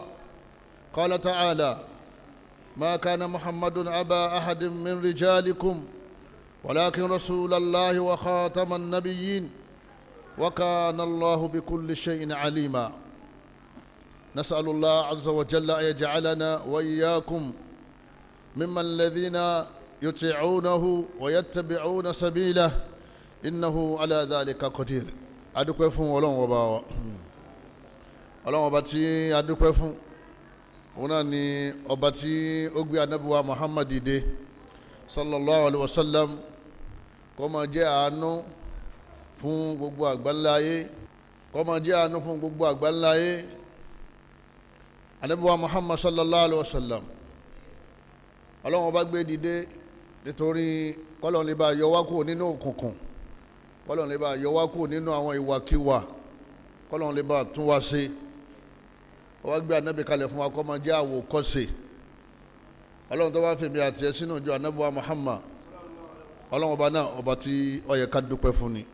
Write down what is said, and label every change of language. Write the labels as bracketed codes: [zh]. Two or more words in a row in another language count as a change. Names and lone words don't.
[ar] قال تعالى: ما كان محمد أبا أحد من رجالكم ولكن رسول الله وخاتم النبيين وكان الله بكل شيء عليما. نسأل الله عز وجل أن يجعلنا وإياكم ممن الذين يطيعونه ويتبعون سبيله إنه على ذلك قدير. [yo] adúpẹ́ fún Ọlọ́run ọba wa. Ọlọ́run ọba tí adúpẹ́ fún òun náà ni ọba tí ó gbé Ànábì wa Muhammad dìde [ar] صلى الله عليه وسلم [yo] kó máa jẹ́ àánú fún gbogbo àgbáńláyé, kó máa jẹ́ àánú fún gbogbo àgbáńláyé. Ànábì wa Muhammad [ar] صلى الله عليه وسلم [yo] Ọlọ́run ọba gbé dìde nítorí kọ́lọ́run lè bá yọ wá kúrò nínú òkùnkùn, kọ́lọ́run lè bá yọ wá kúrò nínú àwọn ìwàkiwà, kọ́lọ́run lè bá tún wá ṣe. Ó wá gbé Ànábì kalẹ̀ fún wa kó máa jẹ́ àwòkọ́ṣe. Ọlọ́run tó bá fèmí àti ẹ sínú ìjọ Ànábì wa Muhammad, Ọlọ́run ọba náà ọba tí ó yẹ ká dúpẹ́ fún ni.